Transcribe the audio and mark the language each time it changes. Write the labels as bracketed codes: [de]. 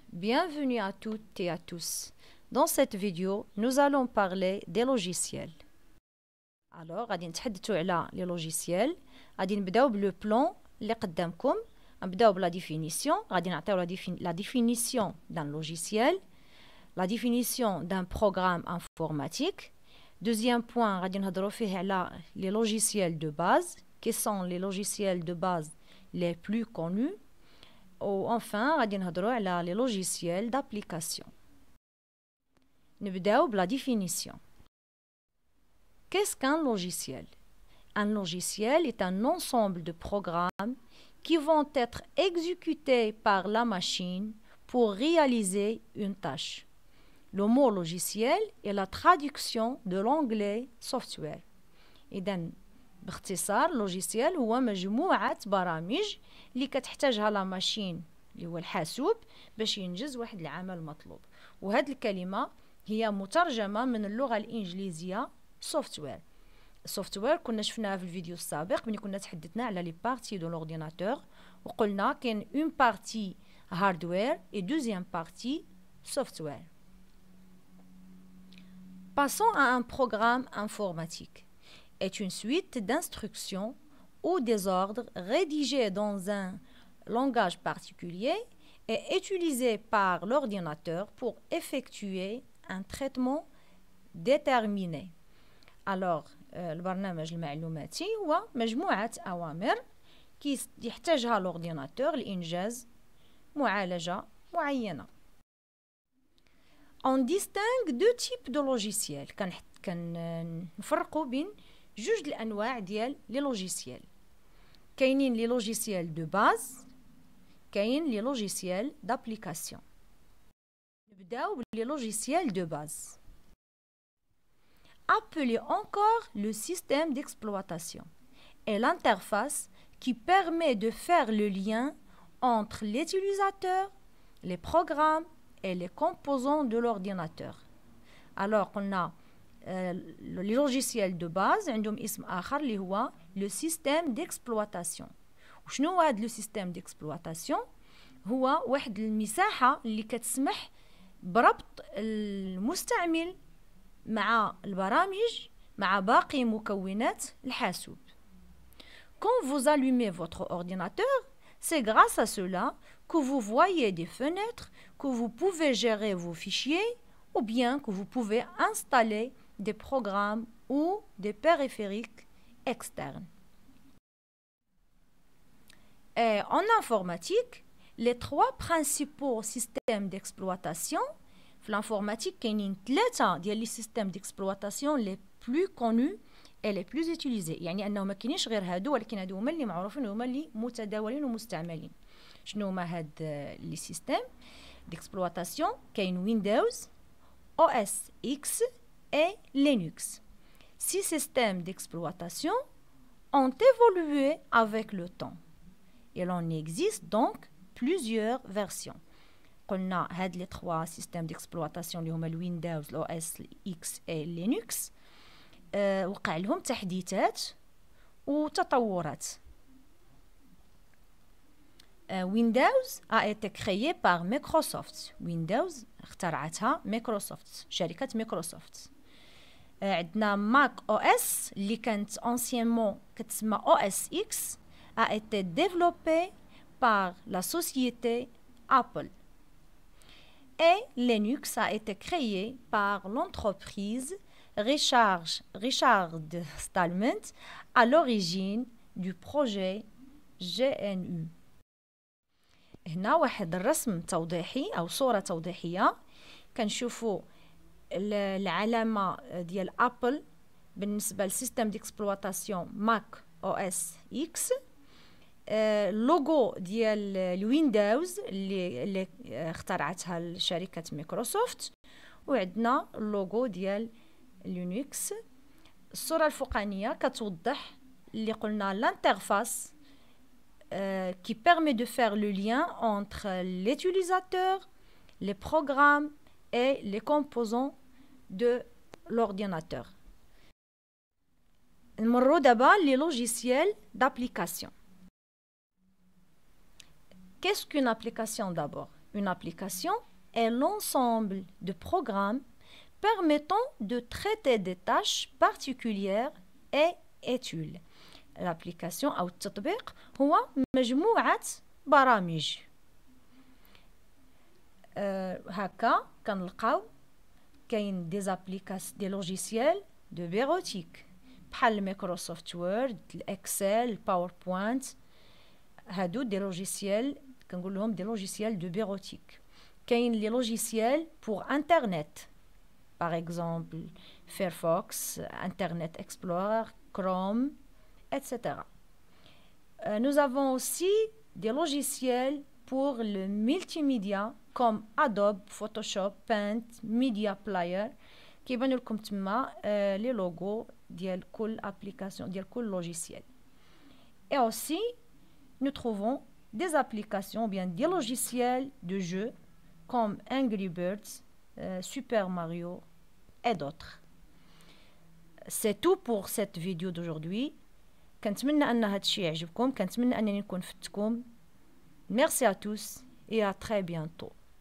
[fr] Bienvenue à toutes et à tous. Dans cette vidéo, nous allons parler des logiciels. Alors, [ar] غادي نتحدثوا على [fr] les logiciels. [ar] غادي نبداو [fr] بلو بلان [ar] اللي قدامكم. نبداو بلا [fr] définition. [ar] غادي نعطيو [fr] la définition d'un logiciel, la définition d'un programme informatique. Deuxième point, [ar] غادي نهضروا فيه على [fr] les logiciels de base. Quels sont les logiciels de base les plus connus? Ou enfin, [ar] غادي نهضروا على [fr] les logiciels d'application. [ar] نبداو بلا [fr] définition. Qu'est-ce qu'un logiciel? Un logiciel est un ensemble de programmes qui vont être exécutés par la machine pour réaliser une tâche. Le mot logiciel est la traduction de l'anglais software. [ar] إذن باختصار logiciel هو مجموعة برامج اللي كتحتاجها [fr] لا ماشين [ar] اللي هو الحاسوب باش ينجز واحد العمل مطلوب. وهذه الكلمة هي مترجمة من اللغة الإنجليزية software. السوفتوير كنا شفناها في الفيديو السابق ملي كنا تحدثنا على [fr] لي بارتي دو لورديناتور [ar] وقلنا كاين [fr] اون بارتي هاردوير اي دوزيام بارتي [ar] software. [fr] Passons à un programme informatique. Est une suite d'instructions ou des ordres rédigés dans un langage particulier et utilisés par l'ordinateur pour effectuer un traitement déterminé. Alors, [ar] البرنامج المعلوماتي هو مجموعة أوامر يحتاجها l'ordinateur لإنجاز معالجة معينة. [fr] On distingue deux types de logiciels. [ar] كنفرقوا بين جوج الأنواع ديال [fr] لي لوجيسيال. [ar] كاينين [fr] لي لوجيسيال دو باز، [ar] كاين [fr] لي لوجيسيال d'application. نبداو بلي لوجيسيال دو باز. Appelé encore le système d'exploitation, est l'interface qui permet de faire le lien entre l'utilisateur, les programmes et les composants de l'ordinateur. Alors, on a les logiciels de base, [ar] عندهم اسم آخر اللي هو [fr] le système d'exploitation. [ar] وشنو هو هذا [fr] le système d'exploitation؟ [ar] هو واحد المساحة اللي كتسمح بربط المستعمل مع البرامج مع باقي مكونات الحاسوب. [fr] Quand vous allumez votre ordinateur, c'est grâce à cela que vous voyez des fenêtres, que vous pouvez gérer vos fichiers ou bien que vous pouvez installer des programmes ou des périphériques externes. Et en informatique, les trois principaux systèmes d'exploitation [ar] في l'informatique كاينين ثلاثة ديال [fr] لي سيستيم ديكسبلواتاسيون لي بلو كونو [ar] اي [fr] لي بلو اوتيليزي، [ar] يعني انه ما كاينينش غير هادو ولكن هادو هما اللي معروفين وهما اللي متداولين ومستعملين. شنو هما هاد [fr] لي سيستيم ديكسبلواتاسيون؟ [ar] كاين ويندوز، او اس اكس اي لينكس. [fr] Ces systèmes d'exploitation ont évolué avec le temps. Il en existe donc plusieurs versions. [ar] قلنا هاد [fr] لي 3 سيستيم ديكسبلواتاسيون [ar] اللي هما الويندوز، الاو اس اكس اي لينكس وقع لهم تحديثات وتطورات. ويندوز [fr] a été créé par Microsoft. [ar] ويندوز اخترعتها مايكروسوفت، شركة مايكروسوفت. عندنا ماك او اس اللي كانت [fr] انسيانمون [ar] كتسمى او اس اكس [fr] a été développé par la société Apple. Et Linux a été créé par l'entreprise Richard Stallman à l'origine du projet GNU. [ar] هنا واحد الرسم توضيحي أو صورة توضيحية كنشوفوا العلامة ديال أبل بالنسبة للسيستم [fr] ديكسبلواتاسيون [ar] ماك أو اس إكس، اللوغو ديال الويندوز اللي اخترعتها شركة مايكروسوفت، وعندنا اللوغو ديال لينكس. الصورة الفوقانية كتوضح اللي قلنا [fr] l'interface qui permet de faire le lien entre l'utilisateur, les programmes et les composants de l'ordinateur. [ar] نمروا دابا [fr] les logiciels d'application. Qu'est-ce qu'une application d'abord? Une application est l'ensemble de programmes permettant de traiter des tâches particulières et études. L'application [ar] أو التطبيق هو مجموعة برامج. هكا كنلقاو كاين [fr] دي لوجيسيال دو بيروتيك [ar] بحال مايكروسوفت وورد، الاكسل، الباوربوينت. هادو [fr] دي لوجيسيال [ar] كنقول لهم [fr] دي لوجيسيال دو بيروتيك. [ar] كاين [fr] لي لوجيسيال بور انترنت، par exemple Firefox, Internet Explorer, Chrome, etc. Nous avons aussi des logiciels pour le multimédia comme Adobe, Photoshop, Paint, Media Player [ar] كيبانوا لكم تما [fr] les logos [ar] ديال كل [fr] application [ar] ديال كل [fr] logiciel. Et aussi nous trouvons des applications ou bien des logiciels de jeux comme Angry Birds, Super Mario et d'autres. C'est tout pour cette vidéo d'aujourd'hui. [ar] كنتمنى أن هذا الشيء يعجبكم، كنتمنى أنني نكون فدتكم. [fr] Merci à tous et à très bientôt.